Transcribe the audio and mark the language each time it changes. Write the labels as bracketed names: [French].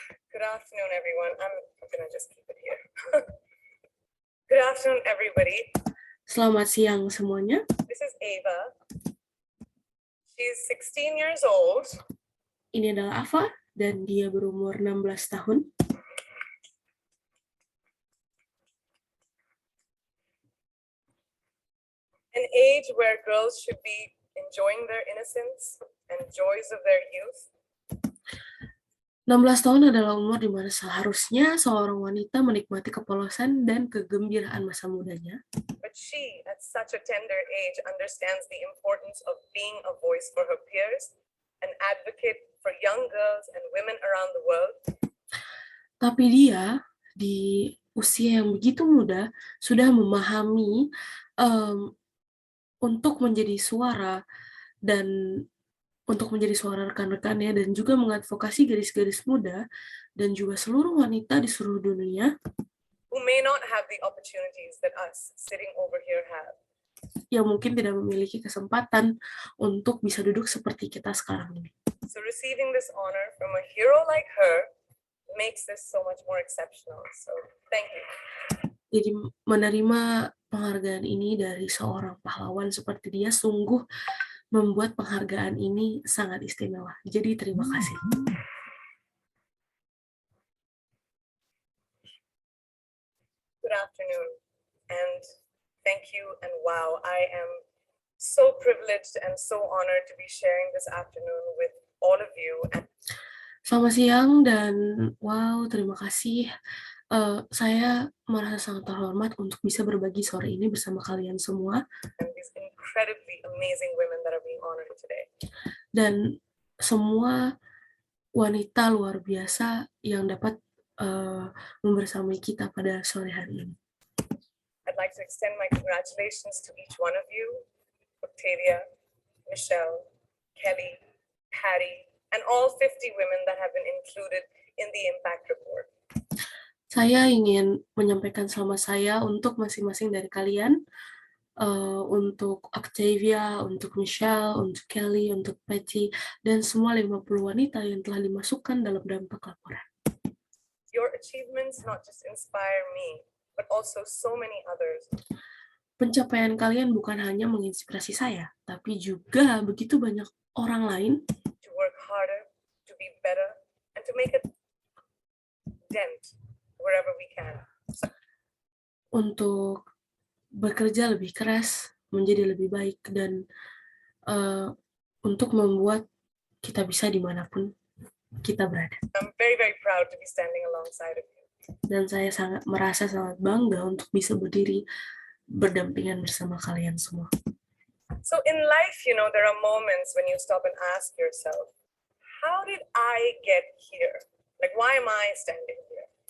[English] Good afternoon, everyone. I'm gonna just keep it here. Good afternoon, everybody. [Indonesian] Selamat siang semuanya. [English] This is Ava. She's 16 years old. [Indonesian] Ini adalah Ava, dan dia berumur 16 tahun. [English] An age where girls should be enjoying their innocence and joys of their youth. [Indonesian] 16 tahun adalah umur di mana seharusnya seorang wanita menikmati kepolosan dan kegembiraan masa mudanya. [English] But she, at such a tender age, understands the importance of being a voice for her peers, an advocate for young girls and women around the world. [Indonesian] Tapi dia, di usia yang begitu muda, sudah memahami untuk menjadi suara dan untuk menjadi suara rekan-rekannya dan juga mengadvokasi garis-garis muda dan juga seluruh wanita di seluruh dunia [English] who may not have the opportunities that us sitting over here have. [Indonesian] Yang mungkin tidak memiliki kesempatan untuk bisa duduk seperti kita sekarang ini. [English] So receiving this honor from a hero like her makes this so much more exceptional. So thank you. [Indonesian] Jadi menerima penghargaan ini dari seorang pahlawan seperti dia sungguh membuat penghargaan ini sangat istimewa. Jadi terima kasih. [English] Good afternoon, and thank you, and wow, I am so privileged and so honored to be sharing this afternoon with all of you. [Indonesian] Selamat siang dan wow, terima kasih. Saya merasa sangat terhormat untuk bisa berbagi sore ini bersama kalian semua. [English] And these incredibly amazing women that are being honored today. [Indonesian] Dan semua wanita luar biasa yang dapat membersamai kita pada sore hari ini. [English] I'd like to extend my congratulations to each one of you, Octavia, Michelle, Kelly, Patty, and all 50 women that have been included in the impact report. [Indonesian] Saya ingin menyampaikan selamat saya untuk masing-masing dari kalian, untuk Octavia, untuk Michelle, untuk Kelly, untuk Patty, dan semua 50 wanita yang telah dimasukkan dalam dampak laporan. [English] Your achievements not just inspire me, but also so many others. [Indonesian] Pencapaian kalian bukan hanya menginspirasi saya, tapi juga begitu banyak orang lain [English] to work harder, to be better, and to make a dent wherever we can. [Indonesian] Untuk bekerja lebih keras, menjadi lebih baik, dan untuk membuat kita bisa dimanapun kita berada. [English] I'm very, very proud to be standing alongside of you. [Indonesian] Dan saya merasa sangat bangga untuk bisa berdiri berdampingan bersama kalian semua. [English] So in life, you know, there are moments when you stop and ask yourself, how did I get here? Like, why am I standing here?